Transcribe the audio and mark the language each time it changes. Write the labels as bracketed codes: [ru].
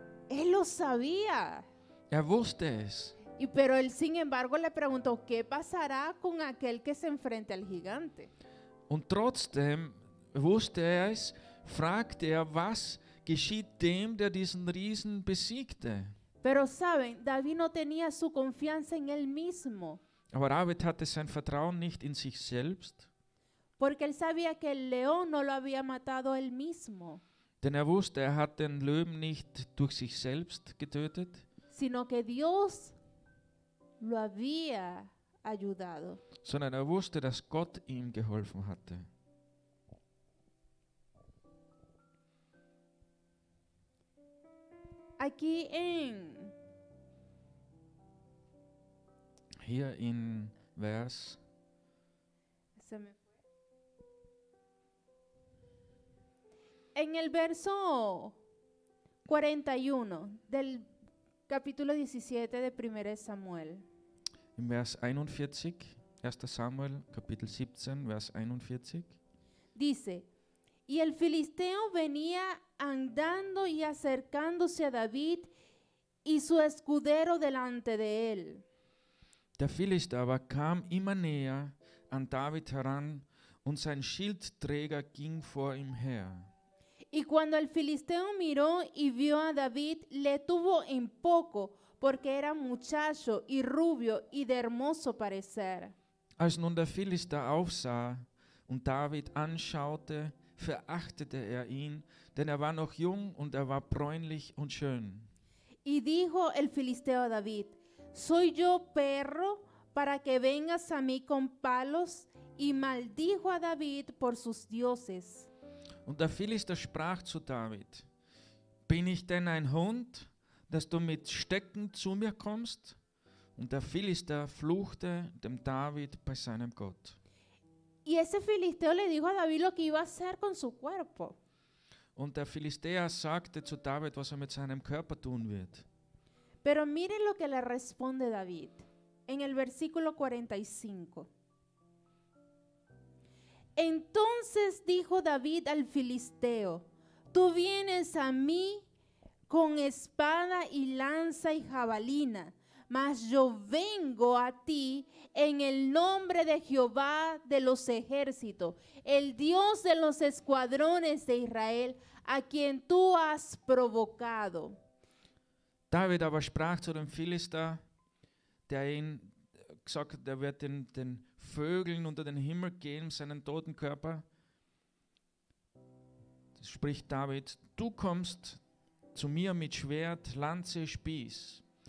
[es] Él lo sabía. [de] Er wusste es. [es] Pero él, sin embargo, le preguntó, ¿qué pasará con aquel que se enfrente al gigante? [de] Und trotzdem wusste er es, fragte er, was geschieht dem, der diesen Riesen besiegte? [es] Pero saben, David no tenía su confianza en él mismo, [de] Aber David hatte sein Vertrauen nicht in sich selbst, [es] porque él sabía que el león no lo había matado él mismo, [de] denn er wusste, er hat den Löwen nicht durch sich selbst getötet, [es] sino que Dios lo había ayudado. [de] sondern er wusste, dass Gott ihm geholfen hatte. [es] Aquí [de] Hier in Vers [es] se me fue. En el verso 41 del capítulo 17 de 1 Samuel, [de] Im Vers 41, 1. Samuel, Kapitel 17, Vers 41. [es] dice, y el filisteo venía andando y acercándose a David y su escudero delante de él. [de] Der Philister aber kam immer näher an David heran und sein Schildträger ging vor ihm her. [es] Y cuando el filisteo miró y vio a David, le tuvo en poco, porque era muchacho y rubio y de hermoso parecer. [de] Als nun der Philister aufsah und David anschaute, verachtete er ihn, denn er war noch jung und er war bräunlich und schön. [es] Y dijo el filisteo a David, ¿soy yo perro para que vengas a mí con palos? Y maldijo a David por sus dioses. [de] Und der Philister sprach zu David, bin ich denn ein Hund, dass du mit Stecken zu mir kommst? Und der Philister fluchte dem David bei seinem Gott. [es] Y ese filisteo le dijo a David lo que iba a hacer con su cuerpo. [de] Und der Philistäer sagte zu David, was er mit seinem Körper tun wird. [es] Pero miren lo que le responde David en el versículo 45. Entonces dijo David al filisteo, tú vienes a mí con espada y lanza y jabalina, mas yo vengo a ti en el nombre de Jehová de los ejércitos, el Dios de los escuadrones de Israel, a quien tú has provocado. [de] David aber sprach zu dem Philister, der ihn gesagt hat, er wird den Vögeln unter den Himmel geben, seinen toten Körper. Das spricht David, du kommst zu mir mit Schwert, Lanze, Spieß.